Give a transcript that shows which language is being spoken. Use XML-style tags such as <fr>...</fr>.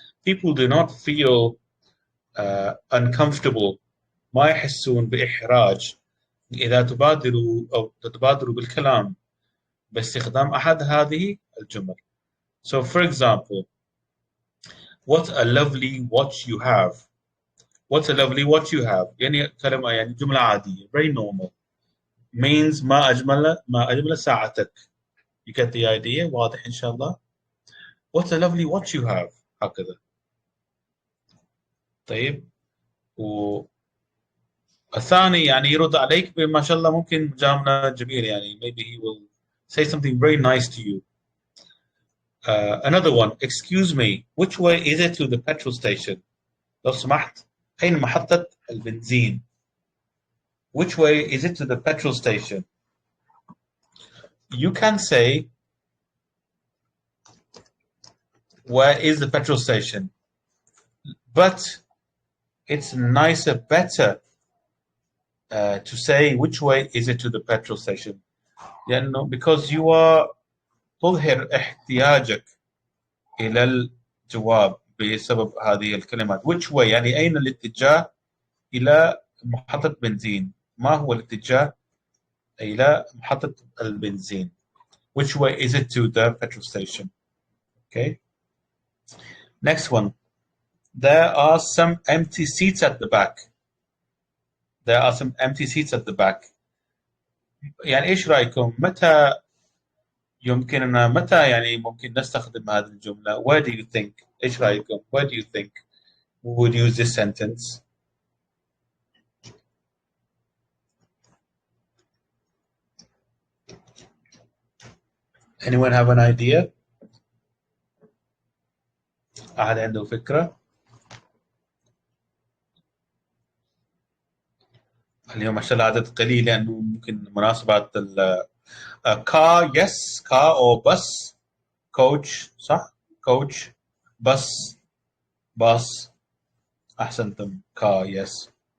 <en>People do not feel uncomfortable،</en> <ar>ما يحسون بإحراج إذا تبادروا بالكلام باستخدام أحد هذه الجمل.</ar> <en>So for example, what a lovely watch you have. What a lovely watch you have.</en> <ar>يعني كلمة، يعني جملة عادية،</ar> <en>very normal.</en> <ar>Means ما أجمل ساعتك.</ar> <en>You get the idea؟</en> <ar>واضح إن شاء الله.</ar> <en>What a lovely watch you have.</en> <ar>هكذا. طيب. الثاني يعني يرد عليك بما شاء الله، ممكن مجاملة جميل، يعني</ar> <en>maybe he will say something very nice to you. Another one. Excuse me, which way is it to the petrol station?</en> <ar>لو سمحت أين محطة البنزين?</ar> <en>Which way is it to the petrol station? You can say, where is the petrol station? But it's nicer, better to say which way is it to the petrol station. Because you are</en> <ar>تظهر احتياجك إلى الجواب بسبب هذه الكلمات.</ar> <en>Which way</en> <ar>يعني أين الاتجاه إلى محطة بنزين؟ ما هو الاتجاه إلى محطة البنزين?</ar> <en>Which way is it to the petrol station? Okay. Next one. There are some empty seats at the back. There are some empty seats at the back.</en> <ar>يعني إيش رأيكم؟ متى ممكن نستخدم هذه الجملة؟</ar> <en>Where do you think?</en> <ar>إيش رأيكم؟</ar> <en>Where do you think we would use this sentence? Anyone have an idea?</en> <ar>أحد عنده فكرة؟ اليوم ما شاء الله عدد قليل لأنه ممكن مناسبات</ar> <en>car yes car or bus coach</en> <ar>صح</ar> <en>coach bus bus</en> <ar>أحسنتم</ar> <en>car yes</en>